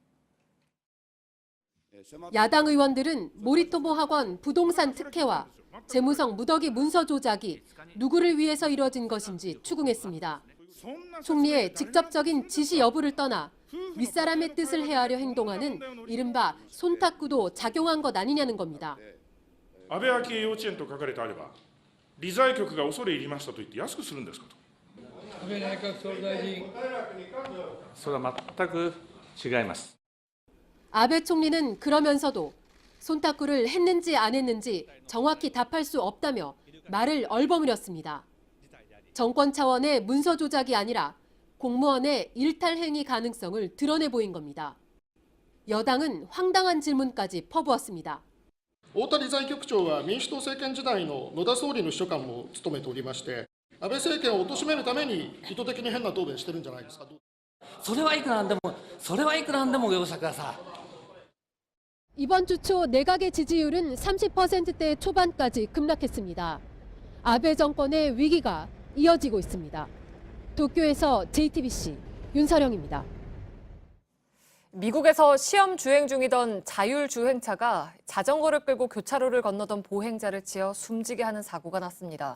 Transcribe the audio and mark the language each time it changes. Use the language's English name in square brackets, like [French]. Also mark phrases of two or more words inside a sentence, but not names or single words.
[Korean] 야당 의원들은 모리토모 학원 부동산 특혜와 재무성 무더기 문서 조작이 누구를 위해서 이뤄진 것인지 추궁했습니다. 총리의 직접적인 지시 여부를 떠나 윗사람의 뜻을 헤아려 행동하는 이른바 손타쿠도 작용한 것 아니냐는 겁니다. [Japanese] 安倍昭恵幼稚園と書かれてあれば、理財局が恐れ入りましたと言って安くするんですかと。安倍内閣総理大臣。それは全く違います。 [Korean] 아베 총리는 그러면서도 손타쿠를 했는지 안 했는지 정확히 답할 수 없다며 말을 얼버무렸습니다. 정권 차원의 문서 조작이 아니라 공무원의 일탈 행위 가능성을 드러내 보인 겁니다. 여당은 황당한 질문까지 퍼부었습니다. [Japanese] 太田理財局長は民主党政権時代の野田総理の秘書官も務めておりまして、安倍政権を貶めるために意図的に変な答弁してるんじゃないですか。それはいくらなんでもお容赦ください。 [Korean] 이번 주 초 내각의 지지율은 30%대 초반까지 급락했습니다. 아베 정권의 위기가 이어지고 있습니다. 도쿄에서 JTBC 윤서령입니다. 미국에서 시험 주행 중이던 자율주행차가 자전거를 끌고 교차로를 건너던 보행자를 치어 숨지게 하는 사고가 났습니다.